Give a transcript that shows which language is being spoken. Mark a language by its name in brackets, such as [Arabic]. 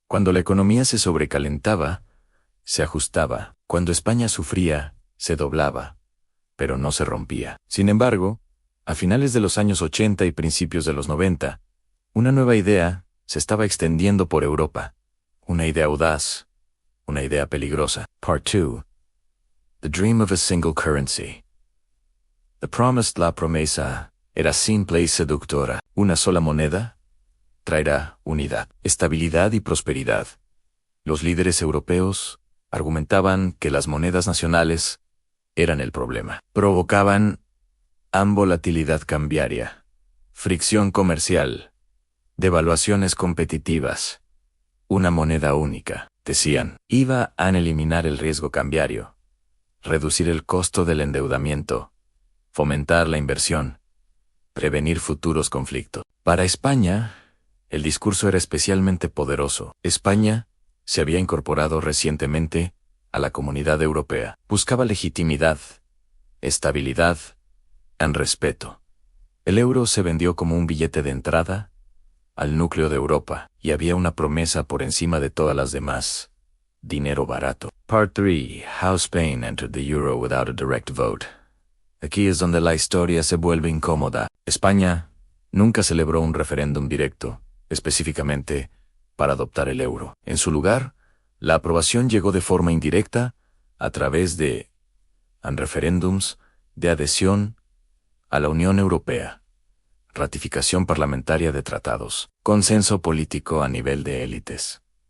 [Spanish] Cuando la economía se sobrecalentaba, se ajustaba. Cuando España sufría, se doblaba, pero no se rompía. Sin embargo, a finales de los años 80 y principios de los 90, una nueva idea se estaba extendiendo por Europa. Una idea audaz, una idea peligrosa. [English] Part 2. The dream of a single currency. The promised, [Spanish] la promesa, era simple y seductora. Una sola moneda traerá unidad, estabilidad y prosperidad. Los líderes europeos argumentaban que las monedas nacionales eran el problema. Provocaban volatilidad cambiaria, fricción comercial, devaluaciones competitivas. Una moneda única, decían, iba a eliminar el riesgo cambiario, reducir el costo del endeudamiento, fomentar la inversión, prevenir futuros conflictos. Para España, el discurso era especialmente poderoso. España se había incorporado recientemente a la Comunidad Europea. Buscaba legitimidad, estabilidad, respeto. El euro se vendió como un billete de entrada al núcleo de Europa, y había una promesa por encima de todas las demás: dinero barato. [English] Part 3. How Spain entered the euro without a direct vote. [Spanish] Aquí es donde la historia se vuelve incómoda. España nunca celebró un referéndum directo, específicamente para adoptar el euro. En su lugar, la aprobación llegó de forma indirecta a través de referéndums de adhesión a la Unión Europea, ratificación parlamentaria de tratados, consenso político a nivel de élites.